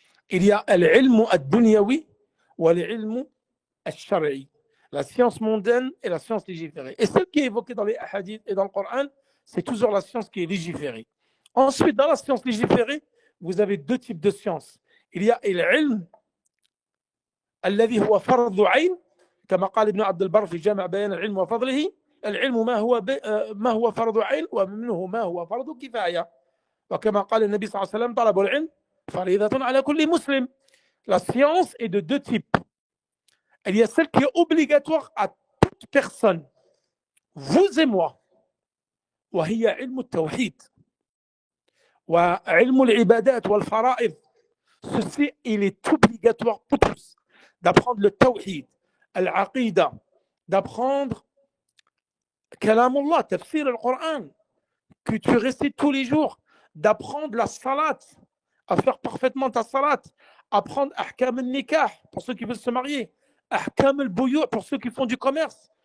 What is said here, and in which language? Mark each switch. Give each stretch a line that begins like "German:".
French: Il y a
Arabic: al-ilmu ad-dunyawi wa al-ilmu al-shar'i.
French: La science mondaine et la science légiférée. Et celle qui est évoquée dans les hadiths et dans le Coran, c'est toujours la science qui est légiférée. Ensuite, dans la science légiférée, vous avez deux types de sciences. Il y a
Arabic: al-ilm alladhi huwa fardhu 'ayn, كما قال ابن عبد البر في جامع بيان العلم وفضله العلم ما هو فرض عين ومنه ما هو فرض كفاية وكما قال النبي صلى الله عليه وسلم طلب العلم فريضة على كل مسلم.
French: La science est de deux types. Il y a celle qui est obligatoire à toute personne, vous et moi,
Arabic: وهي علم التوحيد وعلم العبادات والفرائض.
French: Ceci, il est obligatoire pour tous d'apprendre le tawhid, al-aqida, d'apprendre kalamullah, tafsir al-Qur'an, que tu récites tous les jours, d'apprendre la salat, à faire parfaitement ta salat, apprendre ahkam al-nikah pour ceux qui veulent se marier, ahkam al-buyu' pour ceux qui font du commerce.